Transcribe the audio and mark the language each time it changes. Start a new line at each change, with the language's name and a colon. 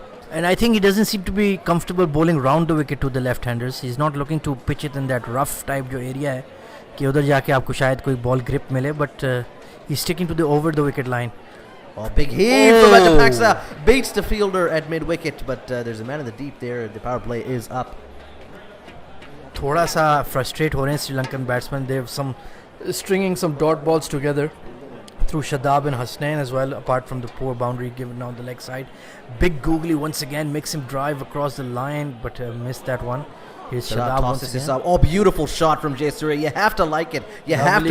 English: And I think he doesn't seem to be comfortable bowling round the wicket to the left-handers. He's not looking to pitch it in that rough type
Hindi: जो area है कि उधर जाके आपको शायद कोई ball grip मिले,
English: but he's sticking to the over the wicket line. Oh, big heave from Rajapaksa. Beats the fielder at mid-wicket, but there's a man in the deep there. The power play is up.
Hindi: थोड़ा सा frustrate हो रहे हैं Sri Lankan batsmen.
English: They've stringing some dot balls together through Shadab and Hasnain as well, apart from the poor boundary given on the leg side. Big googly once again makes him drive across the line, but missed that one. Here's Shadab once tosses again. this up. Oh, beautiful shot from Jayasuriya. You have to like it. You have to